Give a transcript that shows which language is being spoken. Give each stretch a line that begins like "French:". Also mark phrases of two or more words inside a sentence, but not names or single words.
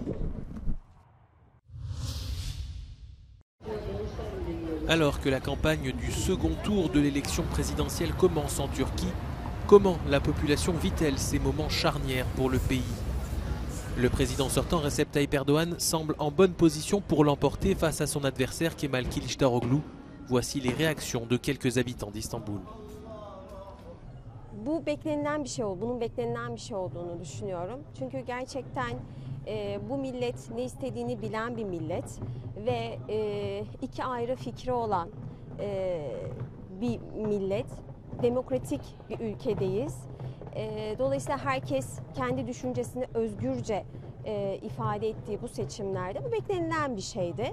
French: Alors que la campagne du second tour de l'élection présidentielle commence en Turquie, comment la population vit-elle ces moments charnières pour le pays? Le président sortant Recep Tayyip Erdoğan semble en bonne position pour l'emporter face à son adversaire Kemal Kılıçdaroğlu. Voici les réactions de quelques habitants d'Istanbul.
Turkish: Bu beklenilen bir şey oldu. Bunun beklenilen bir şey olduğunu düşünüyorum. Çünkü gerçekten bu millet ne istediğini bilen bir millet ve iki ayrı fikri olan bir millet. Demokratik bir ülkedeyiz. Dolayısıyla herkes kendi düşüncesini özgürce ifade ettiği bu seçimlerde bu beklenilen bir şeydi.